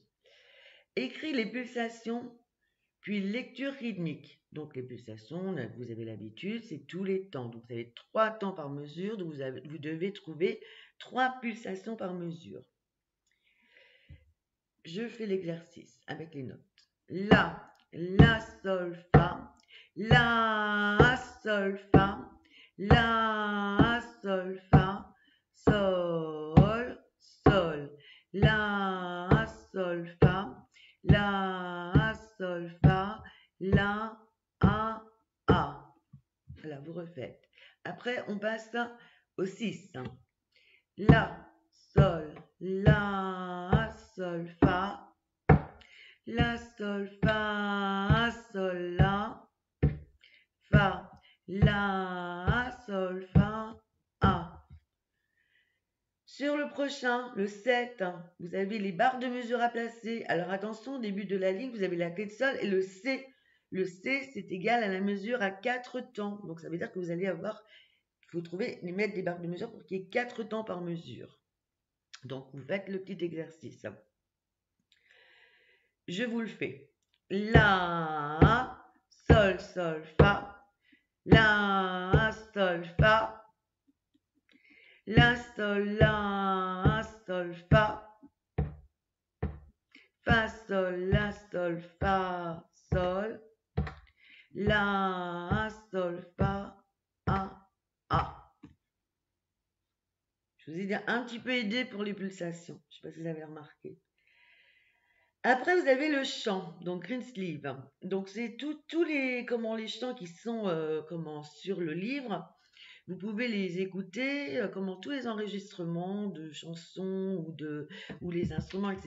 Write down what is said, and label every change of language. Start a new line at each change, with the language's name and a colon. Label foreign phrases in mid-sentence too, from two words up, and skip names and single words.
French: Écrit les pulsations, puis lecture rythmique. Donc les pulsations, vous avez l'habitude, c'est tous les temps. Donc vous avez 3 temps par mesure, donc vous devez trouver 3 pulsations par mesure. je fais l'exercice avec les notes. La, sol, fa. La, sol, fa. La, sol, fa. Sol, sol. La, sol, fa. La, sol, fa. La, a. Voilà, vous refaites. Après, on passe au 6. La, sol, fa. La, sol, fa, sol, la. Fa, la, sol, fa, a. Sur le prochain, le 7, vous avez les barres de mesure à placer. Alors attention, au début de la ligne, vous avez la clé de sol et le C. Le C, c'est égal à la mesure à 4 temps. Donc ça veut dire que vous allez avoir, il faut trouver, mettre des barres de mesure pour qu'il y ait 4 temps par mesure. Donc vous faites le petit exercice. Je vous le fais. La, sol, sol, fa. La, sol, fa. La, sol, fa. Fa, sol, la, sol, fa, sol. La, sol, fa, a. Je vous ai un petit peu aidé pour les pulsations. Je ne sais pas si vous avez remarqué. Après, vous avez le chant, donc green sleeve. Donc, c'est tous les chants qui sont sur le livre. Vous pouvez les écouter, tous les enregistrements de chansons ou les instruments, etc.